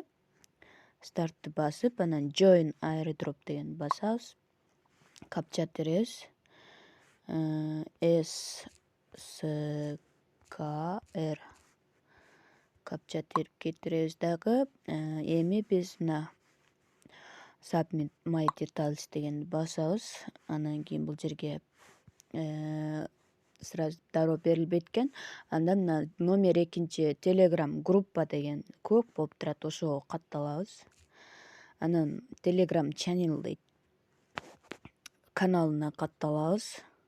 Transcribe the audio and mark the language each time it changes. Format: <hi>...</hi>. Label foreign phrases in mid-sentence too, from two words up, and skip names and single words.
<ky>Стартты басып, анан</ky> <en>join airdrop</en> <ky>деген басабыз. Капча теребиз. SKR капча терип кетиребиз дагы. Эми биз мына</ky> <en>submit my details</en> <ky>дегенди басабыз. Анан кийин бул жерге сразу дароо берилбейт экен. Андан мына номер экинчи телеграм группа деген көк болуп турат, ошого катталабыз. Анан телеграм channel дейт, каналына катталабыз.</ky>